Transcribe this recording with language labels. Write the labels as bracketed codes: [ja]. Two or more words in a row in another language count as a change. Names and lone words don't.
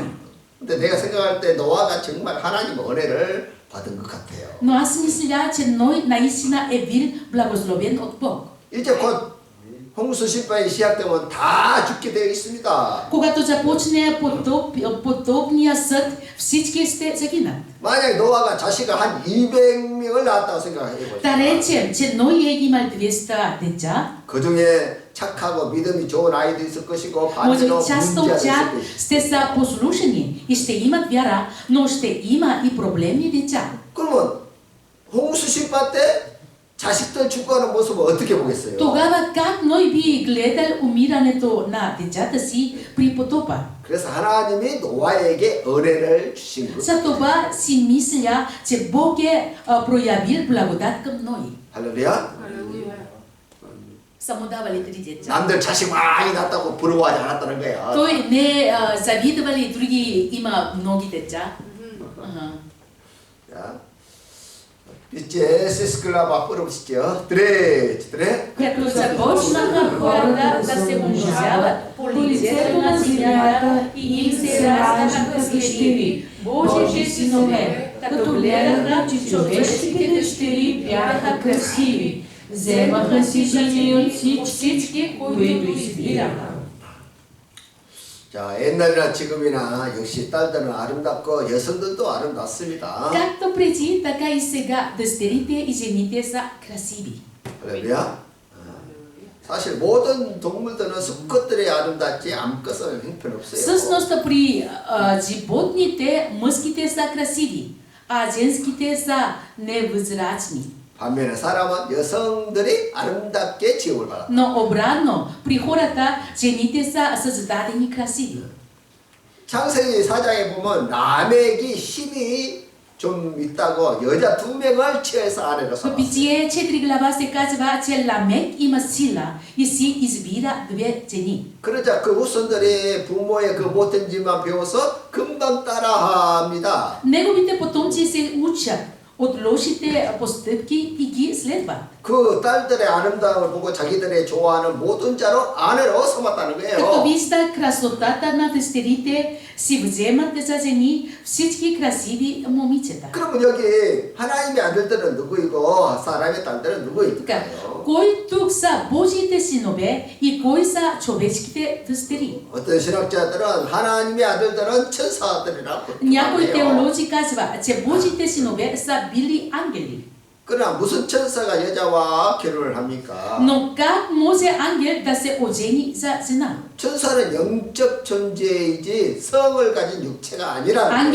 [ko] 근데 내가 생각할 때 노아가 정말 하나님의 은혜를 받은 것 같아요. [bg] Но аз мисля, че Ной наистина е бил благословен от Бог. [ko] 이제 곧 홍수 심판이 시작되면 다 죽게 되어 있습니다. [bg] Когато започне потопния съд, всички ще загинат. [ko] 만약 노아가 자식을 한 200명을 낳았다고 생각해 보세요. [bg] Да речем, че Ной е имал 200 деца, [ko] 그 중에 착하고 믿음이 좋은 아이도 있을 것이고 [bg] може [ko] 반대로 [bg] част [ko] 문제가 [bg] от [ko] 있을 [bg] тях [ko] 것이고. [bg] ще са послушани и ще имат вяра, но ще има и проблемни деца. [ko] 그러면 홍수 심판 때 자식들 죽어가는 모습을 어떻게 보겠어요? [bg] Тогава как Ной би гледал умирането на децата си при потопа? [ko] 그래서 하나님이 노아에게 은혜를 주신 거예요. [bg] За това си мисля, че Бог е проявил благодат към Ной. [ko] 할렐루야. [bg] Само давали 3 деца. [ko] 남들 자식 많이 낳았다고 부러워하지 않았다는 거야. [bg] Той не завидвали други има много деца. [ko] 자, 이제 세스클라바 뿌려보시죠. 드레. [bg] Като започнаха хората да се умножават по лицето на земята и им се раждаха дъщери, Божиите синове, като гледаха, че човешките дъщери бяха красиви, вземаха си жени от всички, които избираха. [ko] 자, 옛날이나 지금이나 역시 딸들은 아름답고 여성들도 아름답습니다. [bg] Както преди, така и сега дъщерите и жените са красиви. [ko] 할렐루야. 사실 모든 동물들은 수컷들이 아름답지 암컷은 형편없어요. [bg] Всъщност при животните мъжките са красиви, а женските са невъзрачни. [ko] 반면에 사람은 여성들이 아름답게 지음을 받았다. [bg] Но обратно, при хората жените са създадени красиви. [ko] 창세기 4장에 보면 라멕이 힘이 좀 있다고 여자 2명을 취해서 아내로 [bg] В [ko] 삼았어요. [bg] Битие 4 глава се казва, че Ламек има сила и си избира 2 жени. [ko] 그러자 그 후손들이 부모의 그 못된 짓만 배워서 금방 따라합니다. [bg] Неговите потомци се учат от лошите постъпки и ги следват. [ko] 그 딸들의 아름다움을 보고 자기들의 좋아하는 모든 자로 아내로 삼았다는 [bg] Като [ko] 거예요. [bg] вижда красотата на дъщерите, си вземат за жени всички красиви момичета. [ko] 그러면 여기 하나님의 아들들은 누구이고 사람의 딸들은 [bg] Така, [ko] 누구일까요? [bg] кой тук са Божиите синове и кой са човешките дъщери? [ko] 어떤 신학자들은 하나님의 아들들은 천사들이라고 [bg] Някои [ko] 해요. [bg] теолози казва, че Божиите синове са били ангели. [ko] 그러나 무슨 천사가 여자와 결혼을 합니까? [bg] Но как може ангел да се ожени за жена? [ko] 천사는 영적 존재이지 성을 가진 육체가 아니라는 거예요.